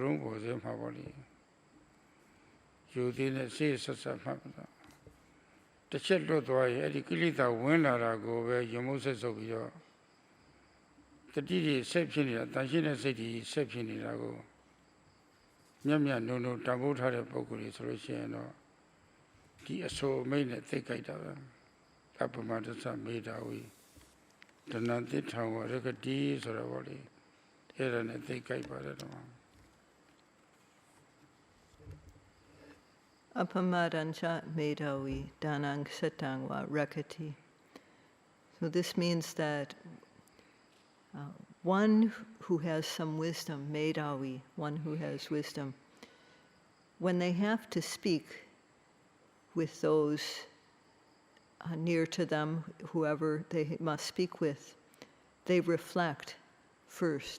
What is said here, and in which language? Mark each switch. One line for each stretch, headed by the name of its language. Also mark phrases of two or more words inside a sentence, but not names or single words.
Burmese: တော့ပေါ်စေမှာပေါ့လေယူသေးနဲ့စိတ်ဆက်ဆက်မှတ်တာတစ်ချက်လွတ်သွားရင်အဲ့ဒီကိလေသာဝင်လာတာကိုပဲယမုတ်ဆက်ဆုပ်ပြီးတော့တတိတွေဆက်ဖြစ်နေတာတန်ရှင်းတဲ့စိတ်တွေဆက်ဖြစ်နေတာကိုမြတ်မြတ်နုံနုံတန်ဖိုးထားတဲ့ပုဂ္ဂိုလ်တွေဆိုလို့ရှိရင်တော့ဒီအဆိုအမိတ်နဲ့သိကြိုက်တာပဲ
Pali: အပ္ပမဒသမေဓာဝီဒနတိထံဝရကတိ
Burmese: ဆိုတော့ဗောလေအဲ့ဒါနဲ့သိကြိုက်ပါတယ်တော့
Pali: Apamadancha medavi danang satangwa rakati.
English: So this means that one who has some wisdom, medavi, one who has wisdom, when they have to speak with those near to them, whoever they must speak with, they reflect first.